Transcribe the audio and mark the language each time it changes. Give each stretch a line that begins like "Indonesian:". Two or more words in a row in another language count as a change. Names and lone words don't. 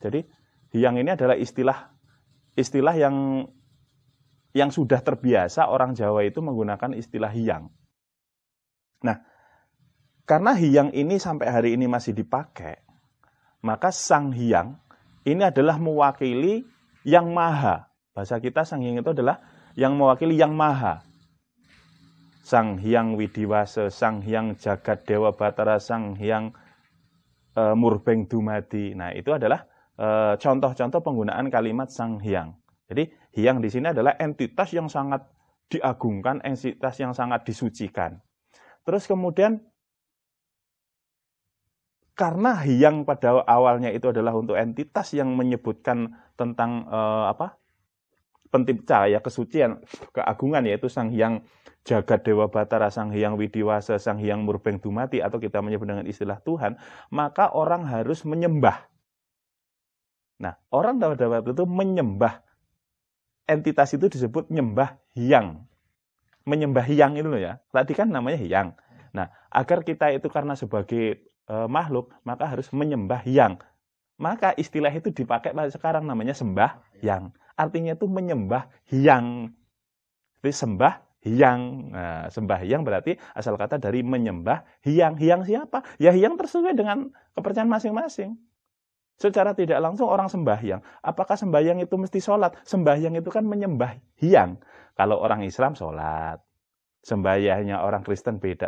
Indonesian: Jadi Hyang ini adalah istilah yang sudah terbiasa orang Jawa itu menggunakan istilah Hyang. Nah, karena Hyang ini sampai hari ini masih dipakai, maka Sang Hyang ini adalah mewakili yang maha. Bahasa kita Sang Hyang itu adalah yang mewakili yang maha. Sang Hyang Widiwase, Sang Hyang Jagat Dewa Batara, Sang Hyang Murbeng Dumadi. Nah, itu adalah contoh-contoh penggunaan kalimat Sang Hyang. Jadi Hyang di sini adalah entitas yang sangat diagungkan, entitas yang sangat disucikan. Terus kemudian karena Hyang pada awalnya itu adalah untuk entitas yang menyebutkan tentang pencipta ya, kesucian, keagungan, yaitu Sang Hyang Jagat Dewa Batara, Sang Hyang Widiwasa, Sang Hyang Murbeng Dumati, atau kita menyebut dengan istilah Tuhan, maka orang harus menyembah. Nah, orang pada waktu itu menyembah entitas itu disebut nyembah Hyang. Menyembah Hyang itu loh ya. Tadi kan namanya Hyang. Nah, agar kita itu karena sebagai makhluk, maka harus menyembah Hyang. Maka istilah itu dipakai sekarang namanya sembah Hyang. Artinya itu menyembah Hyang. Jadi sembah Hyang. Nah, sembah Hyang berarti asal kata dari menyembah Hyang. Hyang siapa? Ya Hyang tersesuai dengan kepercayaan masing-masing. Secara tidak langsung orang sembahyang. Apakah sembahyang itu mesti sholat? Sembahyang itu kan menyembah Hyang. Kalau orang Islam sholat. Sembahyangnya orang Kristen beda.